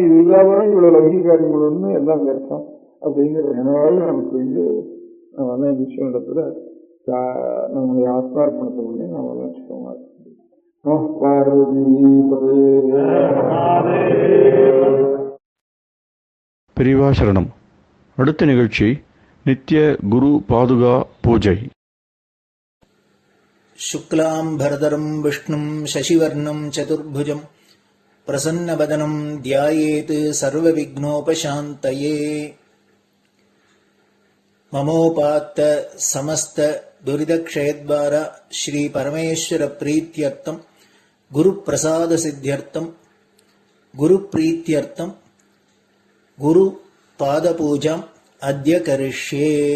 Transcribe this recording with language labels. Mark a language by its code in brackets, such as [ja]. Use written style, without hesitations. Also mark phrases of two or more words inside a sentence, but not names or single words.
[ta] இது இல்லாம இவ்வளவு லௌகிக காரியங்கள் ஒன்று எல்லாம் கிடைக்கும் அப்படிங்கிற நினைவாக நமக்கு நம்ம விஷயம் இடத்துல நம்முடைய ஆத்மார்ப்பணத்தை பண்ணி நம்ம லட்சியமா பெரியவா சரணம். அடுத்த நிகழ்ச்சி நித்திய குரு பாதுகா பூஜை. [sa] शुक्लां भरदरं विष्णुं शशिवर्णं चतुर्भुजं प्रसन्नवदनं ध्यायेत् सर्वविघ्नोपशान्तये. ममोपात्त समस्त दुरितक्षयद्वार श्री परमेश्वर प्रीत्यर्थं गुरुप्रसाद सिद्ध्यर्थं गुरुप्रीत्यर्थं गुरु पादपूजाम् अद्य करिष्ये.